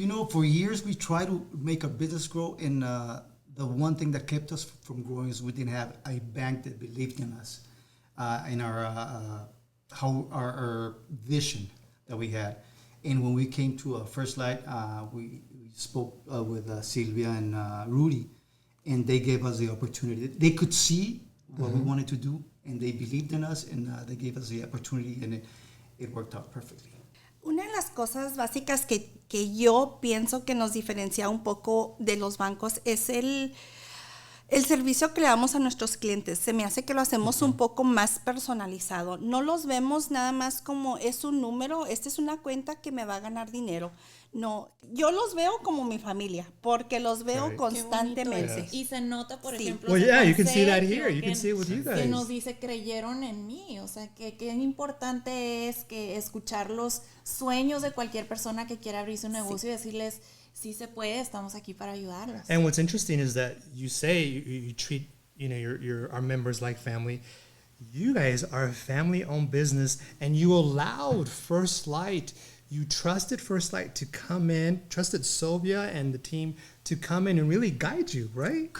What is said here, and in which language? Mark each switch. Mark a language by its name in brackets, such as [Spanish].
[English] For years we tried to make our business grow, and the one thing that kept us from growing is we didn't have a bank that believed in us, in our vision that we had. And when we came to FirstLight, we spoke with Sylvia and Rudy, and they gave us the opportunity. They could see what we wanted to do, and they believed in us, and they gave us the opportunity, and it worked out perfectly. [Spanish] Una de las cosas básicas que yo pienso que nos diferencia un poco de los bancos es el servicio que le damos a nuestros clientes. Se me hace que lo hacemos un poco más personalizado. No los vemos nada más como es un número, esta es una cuenta que me va a ganar dinero. No, yo los veo como mi familia, porque los veo constantemente. Yes. Y se nota, por ejemplo, [English] well, yeah, you can see that here. You can see it with you guys. [Spanish] Que nos dice, creyeron en mí. O sea, que qué importante es que escuchar los sueños de cualquier persona que quiera abrirse un negocio y decirles, sí se puede, estamos aquí para ayudarlos. [English] And what's interesting is that you say you treat our members like family. You guys are a family-owned business, and you allowed FirstLight. You trusted FirstLight to come in, trusted Sylvia and the team to come in and really guide you, right?